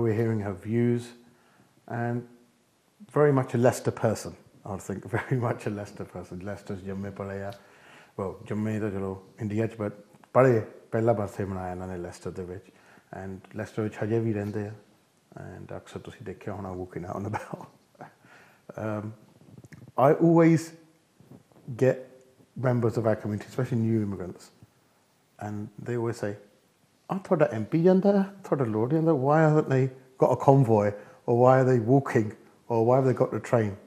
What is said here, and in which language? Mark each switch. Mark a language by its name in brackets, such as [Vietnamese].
[English] We're hearing her views and very much a Leicester person. I think very much a Leicester person. [Punjabi] Leicester's ਜੰਮੇ play ਆ well ਜੰਮੇ ਤਾਂ ਚਲੋ India 'ਚ but play ਪਹਿਲਾ birthday ਮਨਾਇਆ ਇਹਨਾਂ ਨੇ ਲੈਸਟਰ ਦੇ ਵਿੱਚ and ਲੈਸਟਰ ਵਿੱਚ ਹਜੇ ਵੀ ਰਹਿੰਦੇ ਆ and ਅਕਸਰ ਤੁਸੀਂ ਦੇਖਿਆ ਹੋਣਾ [English] walking out and about. I always get members of our community, especially new immigrants, and they always say, "Oh, [Punjabi] ਤੁਹਾਡਾ MP ਜਾਂਦਾ, ਤੁਹਾਡਾ Lord ਜਾਂਦਾ, [English] why haven't they got a convoy, or why are they walking, or why have they got the train?"